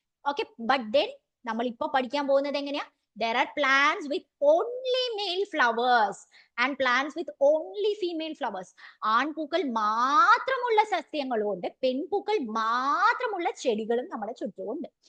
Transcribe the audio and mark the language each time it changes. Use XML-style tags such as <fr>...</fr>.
<ml>Okay,</ml> <en>but then</en> <ml>നമ്മൾ ഇപ്പൊ പഠിക്കാൻ പോകുന്നത് എങ്ങനെയാ?</ml> <en>There are plants with only male flowers and plants with only female flowers.</en> <ml>ആൺപൂക്കൾ മാത്രമുള്ള സസ്യങ്ങളുണ്ട്, പെൺപൂക്കൾ മാത്രമുള്ള ചെടികളും നമ്മുടെ ചുറ്റുമുണ്ട്.</ml>